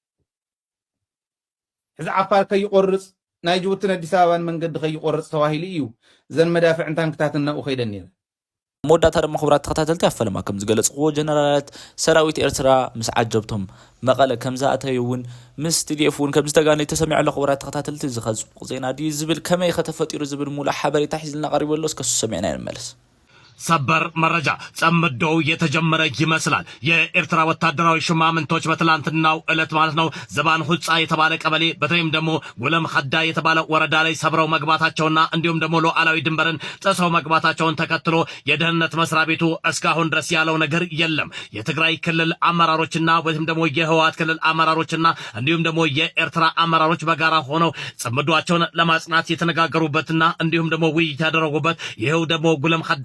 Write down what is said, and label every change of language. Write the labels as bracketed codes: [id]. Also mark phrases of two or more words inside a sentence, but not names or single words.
[ti] ሕዚ ዓፋር ከይቆርፅ ናይ ጅቡትን ኣዲስ ኣበባን መንገዲ ከይቆርፅ ተዋሂሉ እዩ ዘን መዳፍዕን ታንክታትን ናብኡ ከይደን ነይረን መወዳእታ ድማ ክቡራት ተኸታተልቲ ኣፈለማ ከም ዝገለጽዎ ጀነራላት ሰራዊት ኤርትራ ምስ ዓጀብቶም መቐለ ከም ዝኣተዩ እውን ምስ TDF እውን ከም ዝተጋነዩ ተሰሚዑ ኣሎ ክቡራት ተኸታተልቲ ዝኸጽቕ ዜና ድዩ ዝብል ከመይ ከተፈጢሩ ዝብል ሙሉእ ሓበሬታ ሒዝልና ቀሪቡ ኣሎ እስከ ሰሚዕና እንመለስ [am] ሰበር መረጃ ጸምዶው የተጀመረ ይመስላል። የኤርትራ ወታደራዊ ሹማምንቶች በትላንትናው ዕለት ማለት ነው ዘባን ሁጻ የተባለ ቀበሌ በተለይም ደግሞ ጉለም ኸዳ የተባለ ወረዳ ላይ ሰብረው መግባታቸውና እንዲሁም ደግሞ ሉዓላዊ ድንበርን ጥሰው መግባታቸውን ተከትሎ የደህንነት መስሪያ ቤቱ እስካሁን ድረስ ያለው ነገር የለም። የትግራይ ክልል አመራሮችና ወይም ደግሞ የህወሓት ክልል አመራሮችና እንዲሁም ደግሞ የኤርትራ አመራሮች በጋራ ሆነው ጸምዷቸውን ለማጽናት የተነጋገሩበትና እንዲሁም ደግሞ ውይይት ያደረጉበት ይሄው ደግሞ ጉለም ኸዳ